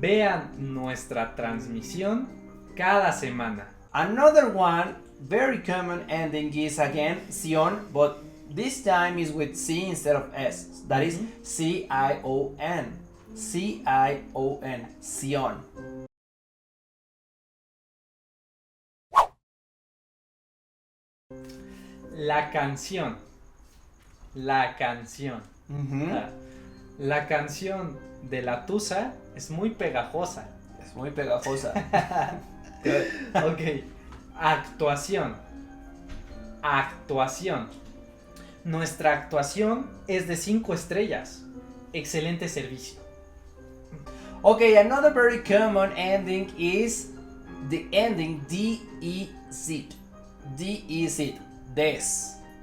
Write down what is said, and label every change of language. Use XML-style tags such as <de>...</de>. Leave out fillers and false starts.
<es>Vean nuestra transmisión cada semana.</es> <en>Another one, very common ending is again Sion, but this time is with C instead of S. That is C-I-O-N. C-I-O-N. Sion.</en> <es>La canción. La canción. La canción de la Tusa es muy pegajosa. Es muy pegajosa. Ok. Actuación. Actuación. Nuestra actuación es de 5 estrellas. Excelente servicio.</es> <en>Okay, another very common ending is the ending D-E-Z. D-E-Z. Des.</en>